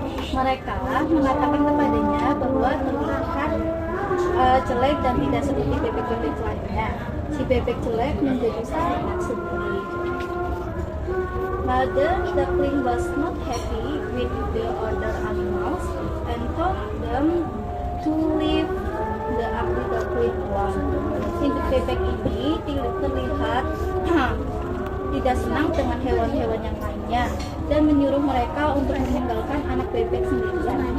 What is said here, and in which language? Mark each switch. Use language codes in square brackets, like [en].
[id] Mereka mengatakan kepadanya bahwa terlihat jelek dan tidak seperti bebek-bebek lainnya. Si bebek jelek menjadi sangat sedih. [en] Mother duckling was not happy with the other animals and told them to leave the ugly duckling alone. [id] Induk bebek ini terlihat tidak senang dengan hewan-hewan yang lainnya dan menyuruh mereka untuk meninggalkan anak bebek sendirian.